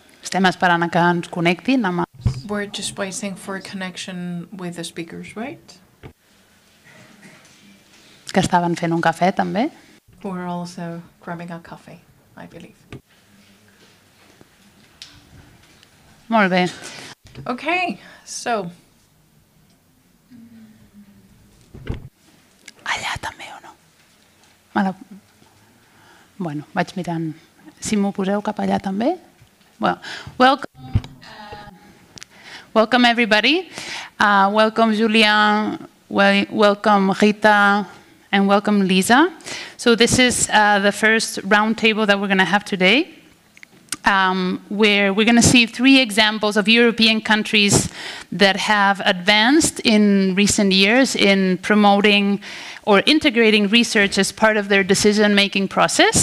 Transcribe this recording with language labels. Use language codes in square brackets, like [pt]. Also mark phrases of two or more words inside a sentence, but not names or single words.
[ca] estem esperant a que ens connectin amb... [en] We're just waiting for a connection with the speakers, right? [ca] que estaven fent un cafè també. [en] We're also grabbing a coffee, I believe. [ca] Molt bé. [en] Okay, so... [ca] Allà també o no? Vale. Bueno, vaig mirant. Si m'ho poseu cap allà també. [en] Well, welcome everybody. Welcome Julien, welcome Rita, and welcome Lisa. So this is the first roundtable that we're going to have today, where we're going to see 3 examples of European countries that have advanced in recent years in promoting or integrating research as part of their decision-making process.